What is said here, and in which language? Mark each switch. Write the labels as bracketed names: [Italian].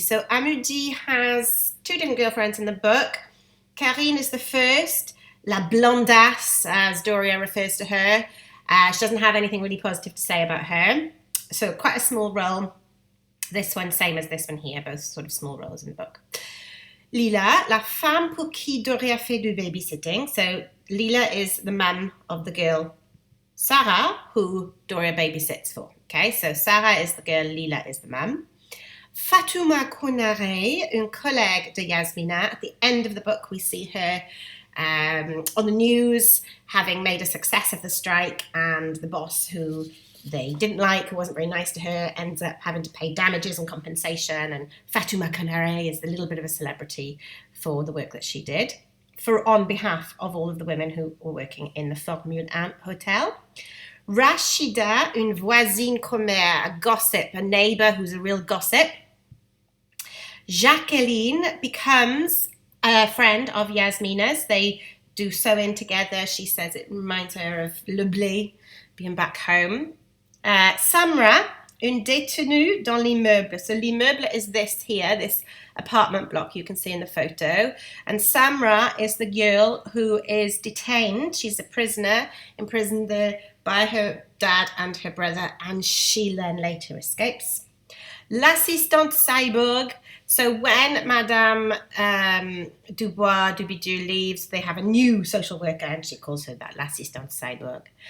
[English] So Amudi has 2 different girlfriends in the book. Karine is the first, [French] la blondasse, [English] as Doria refers to her. She doesn't have anything really positive to say about her. So quite a small role. This one, same as this one here, both sort of small roles in the book. [French] Lila, la femme pour qui Doria fait du babysitting. [English] So Lila is the mum of the girl Sarah, who Doria babysits for. Okay, so Sarah is the girl, Lila is the mum. [French] Fatouma Konare, une collègue de Yasmina. [English] At the end of the book, we see her on the news, having made a success of the strike, and the boss, who they didn't like, who wasn't very nice to her, ends up having to pay damages and compensation, and Fatouma Konare is a little bit of a celebrity for the work that she did, on behalf of all of the women who were working in the Formule 1 hotel. Rashida, [French] une voisine commère, [English] a gossip, a neighbour who's a real gossip. Jacqueline becomes a friend of Yasmina's. They do sewing together. She says it reminds her of Le Blé, being back home. [French] Samra, une détenue dans l'immeuble. [English] So l'immeuble is this here, this apartment block you can see in the photo. And Samra is the girl who is detained. She's a prisoner, imprisoned there by her dad and her brother, and she then later escapes. [French] L'assistante cyborg. [English] So when Madame Dubidoux leaves, they have a new social worker, and she calls her that, l'assistante cyborg.